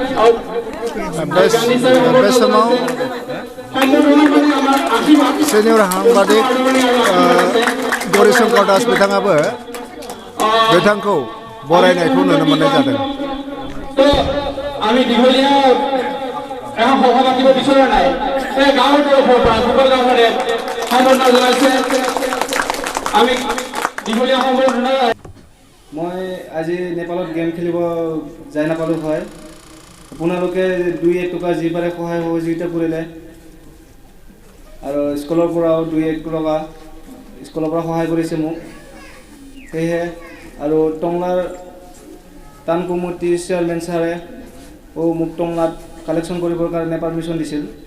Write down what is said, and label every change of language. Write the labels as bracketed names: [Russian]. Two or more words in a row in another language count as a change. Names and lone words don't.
[Bodo] सिनियर साम्बादिक गौरीशंकर दास बिथाङाबो बिथांखौ बरायनायखौ नुनो मोननाय जादों [Assamese] আমি দীঘলীয়া এখন সভা পাতিব বিচৰা নাই এই গাঁৱৰ তৰফৰ পৰা ভূগোল গাঁৱৰে সম্বৰ্ধনা জনাইছে আমি দীঘলীয়া সম্বৰ্ধনা মই আজি নেপালত গেম খেলিব যাই নাপালোঁ হয় আপোনালোকে 2-1 টকা যি পাৰে সহায় সহযোগিতা কৰিলে আৰু স্কুলৰ পৰাও 2-1 টকা স্কুলৰ পৰা সহায় কৰিছে মোক সেয়ে আৰু টংলাৰ টান কমিটি চেয়াৰমেন ছাৰে মোক টংলাত কালেকশ্যন কৰিবৰ কাৰণে পাৰ্মিশ্যন দিছিল